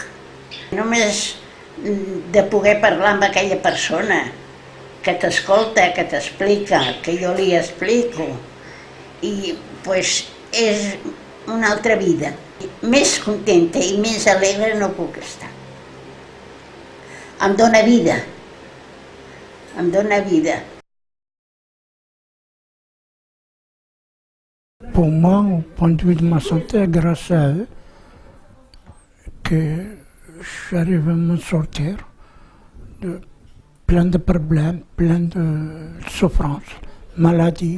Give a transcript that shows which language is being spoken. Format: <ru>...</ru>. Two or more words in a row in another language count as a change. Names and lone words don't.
<ca>Només de poder parlar amb aquella persona que t'escolta, que t'explica, que jo li explico, i doncs és una altra vida. Més contenta i més alegre no puc estar. Em dóna vida, em dóna vida.</ca> <fr>Pour moi, au point de vue de ma santé, grâce à eux, que j'arrive à m'en sortir de plein de problèmes, plein de souffrances, maladies.</fr>